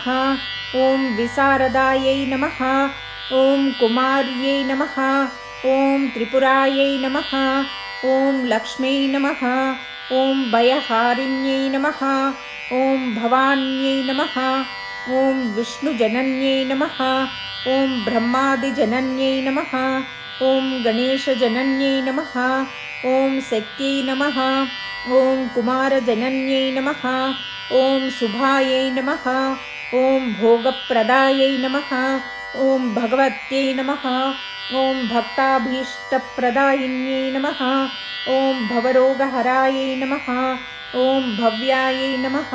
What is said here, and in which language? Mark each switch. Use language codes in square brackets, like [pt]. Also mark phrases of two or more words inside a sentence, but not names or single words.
[sa] ఓం విశారదాయై నమః, ఓం కుమార్యై నమః, ఓం త్రిపురాయై నమః, ఓం లక్ష్మై నమః, ఓం భయహారిణ్యై నమః, ఓం భవాన్యై నమః, ఓం విష్ణుజనన్యై నమః, ఓం బ్రహ్మాదిజనన్యై నమః, ఓం గణేశజనన్యై నమః, ఓం శక్త్యై నమః, ॐ कुमारजनन्यै नमः। ॐ शुभायै नमः। ॐ भोगप्रदायै नमः। ॐ भगवत्यै नमः। ॐ भक्ताभीष्टप्रदायिन्यै नमः। ॐ भवरोगहरायै नमः। ॐ भव्यायै नमः।